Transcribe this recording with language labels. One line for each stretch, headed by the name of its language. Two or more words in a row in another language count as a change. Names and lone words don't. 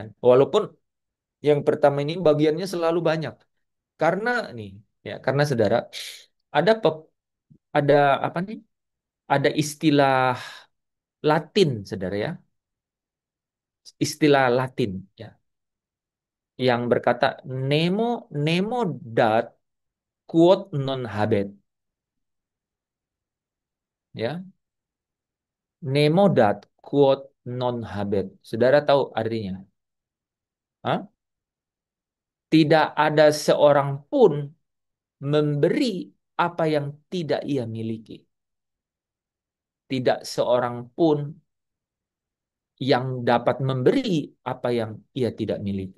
Indonesian: Walaupun yang pertama ini bagiannya selalu banyak. Karena nih ya, karena saudara ada ada apa nih? Ada istilah Latin, saudara ya. Istilah Latin ya yang berkata
Latin: nemo nemo dat quod non habet
Indonesian: ya.
Latin: Nemo dat quod non habet.
Indonesian: Saudara tahu artinya? Hah? Tidak ada seorang pun memberi apa yang tidak ia miliki. Tidak seorang pun yang dapat memberi apa yang ia tidak miliki.